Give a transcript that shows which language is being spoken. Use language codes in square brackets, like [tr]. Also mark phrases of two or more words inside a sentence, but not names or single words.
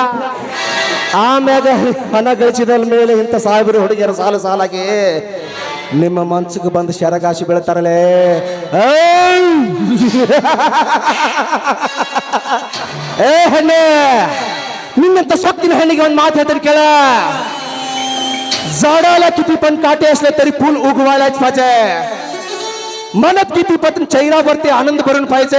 [kn] ಆಮ್ಯಾಗ ಹಣ ಗಳಿಸಿದ ಮೇಲೆ ಇಂಥ ಸಾವಿರ ಹುಡುಗಿಯರ ಸಾಲಾಗಿ ನಿಮ್ಮ ಮನ್ಸಿಗೆ ಬಂದು ಶರಗಾಶಿ ಬೀಳ್ತಾರಲೇ. ಏ ಹೆಣ್ಣೆ, ನಿನ್ನಂತ ಸೊಕ್ಕಿನ ಹೆಣ್ಣಿಗೆ ಒಂದು ಮಾತು ಹೇಳ್ತಾರೆ ಕೇಳ. [mr] झाडाला किती पण काटे असले तरी फूल उगवायलाच पाहिजे. मनात किती पण चेहऱ्यावरती आनंद भरून पाहिजे.